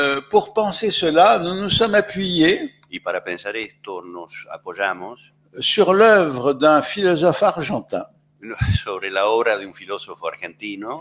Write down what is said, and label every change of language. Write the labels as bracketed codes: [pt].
[fr] Pour penser cela, nous nous sommes appuyés [es] y para pensar esto nos apoyamos [fr] sur l'œuvre d'un philosophe argentin, [es] sobre la obra de un filósofo argentino,